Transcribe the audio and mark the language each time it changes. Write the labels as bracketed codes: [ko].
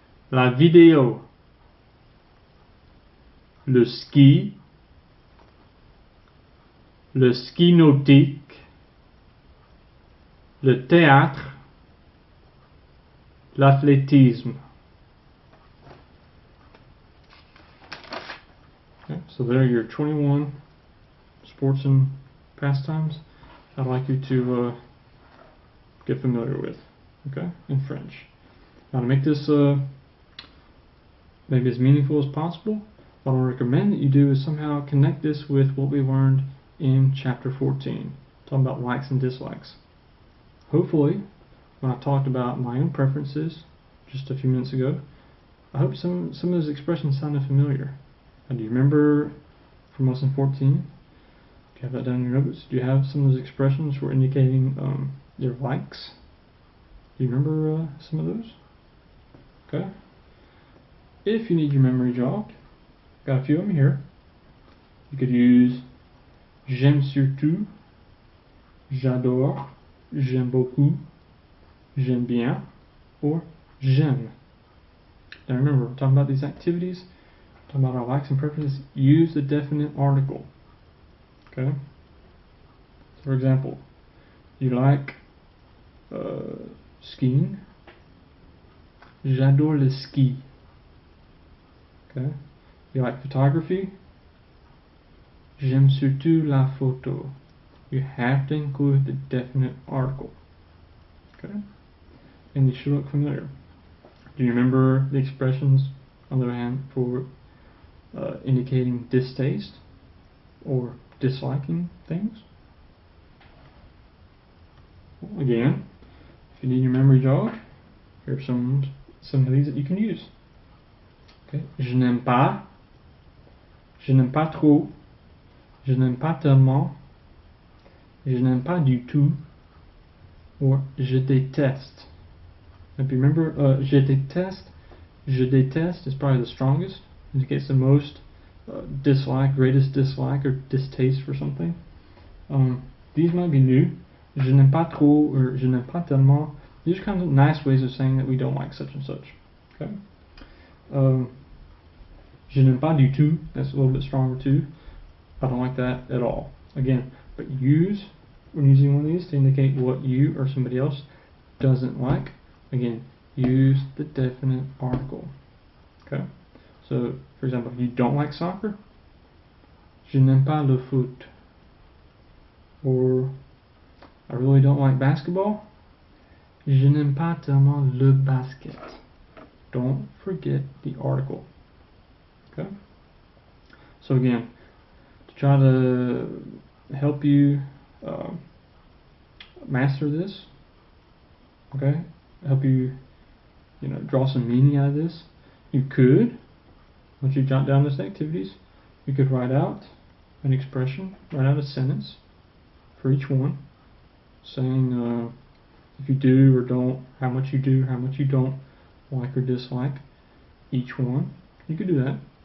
[fr] la vidéo, le ski nautique, le théâtre, l'athlétisme. [en] Okay, so there are your 21 sports and pastimes I'd like you to get familiar with, okay, in French. Now to make this maybe as meaningful as possible, what I recommend that you do is somehow connect this with what we learned in chapter 14, talking about likes and dislikes. Hopefully, when I talked about my own preferences just a few minutes ago, I hope some of those expressions sounded familiar. And do you remember from lesson 14? Do you have that down in your notes? Do you have some of those expressions for indicating your likes? Do you remember some of those? Okay. If you need your memory jogged, got a few of them here. You could use [fr] j'aime surtout, j'adore, j'aime beaucoup, j'aime bien, [en] or [fr] j'aime. [en] Now remember, we're talking about these activities, talking about our likes and preferences. Use the definite article. Okay? So for example, you like skiing. [fr] J'adore le ski. [en] Okay? You like photography. [fr] J'aime surtout la photo. [en] You have to include the definite article. Okay? And they should look familiar. Do you remember the expressions, on the other hand, for indicating distaste or disliking things? Well, again, if you need your memory jog, here are some of these that you can use. Okay? [fr] Je n'aime pas trop, je n'aime pas tellement, je n'aime pas du tout, or je déteste. [en] If you remember, [fr] je déteste [en] is probably the strongest, indicates the most dislike, greatest dislike or distaste for something. These might be new. [fr] Je n'aime pas trop or je n'aime pas tellement. [en] These are kind of nice ways of saying that we don't like such and such. Okay. [fr] Je n'aime pas du tout. [en] That's a little bit stronger too. I don't like that at all. Again, but use when using one of these to indicate what you or somebody else doesn't like. Again, use the definite article. Okay. So, for example, if you don't like soccer, [fr] je n'aime pas le foot. [en] Or, I really don't like basketball. [fr] Je n'aime pas tellement le basket. [en] Don't forget the article. Okay? So again, to try to help you master this, okay, help you, draw some meaning out of this, you could, once you jot down those activities, you could write out an expression, write out a sentence for each one, saying if you do or don't, how much you do, how much you don't like or dislike each one. You could do that.